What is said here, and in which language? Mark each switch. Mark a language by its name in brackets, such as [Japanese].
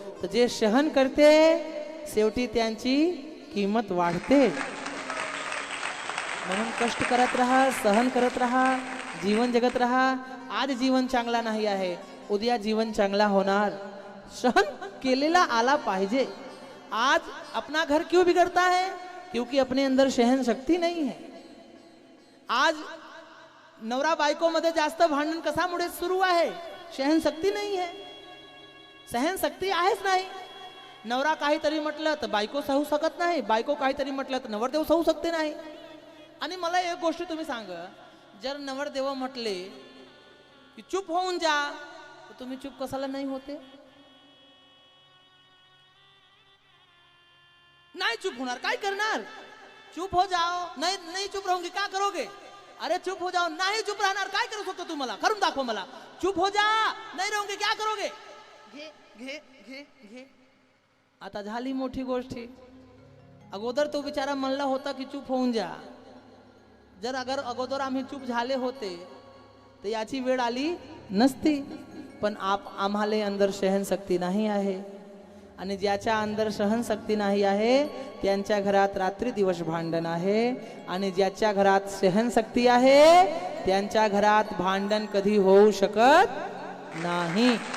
[Marathi] तर जे सहन करते शेवटी त्यांची किंमत वाढते. म्हणून कष्ट करत राहा, सहन करत राहा, जीवन जगत राहा. आज जीवन चांगला नाही आहे, उद्या जीवन चांगला होणार. सहन केलेला आला पाहिजे. [Hindi] आज अपना घर क्यों बिगड़ता है? क्योंकि अपने अंदर सहन शक्ती नहीं है. [Marathi] आज नवरा बायको मध्ये जास्त भांडण कशामुळे सुरू आहे? सहन शक्ती नाही आहे. सहन शक्ती आहेच नाही. नवरा काहीतरी म्हटलं तर बायको सहू शकत नाही, बायको काहीतरी म्हटलं तर नवरदेव सहू शकते नाही. आणि मला एक गोष्ट तुम्ही सांग, जर नवरदेव म्हटले की चुप होऊन जा, तर तुम्ही चुप कशाला नाही होते? नहीं चुप होणार, काय करणार? [Hindi] चुप हो जाओ. नहीं नहीं चुप रहूंगी, क्या करोगे? अरे चुप हो जाओ. [Marathi] नहीं चुप राहणार, काय करू शकतो तुम्हाला? करून दाखव मला. [Hindi] चुप हो जा, नहीं रहूंगी, क्या करोगे? [Marathi] घे घे घे घे. आता झाली मोठी गोष्टी. अगोदर तो बिचारा म्हणला होता की चुप होऊन जा. जर अगर अगोदर आम्ही चुप झाले होते तर याची वेळ आली नसती. पण आम्हाला अंदर सहनशक्ती नाही आहे, आणि ज्याच्या अंदर सहनशक्ती नाही आहे त्यांच्या घरात रात्री दिवस भांडण आहे, आणि ज्याच्या घरात सहनशक्ती आहे त्यांच्या घरात भांडण कधी होऊ शकत नाही.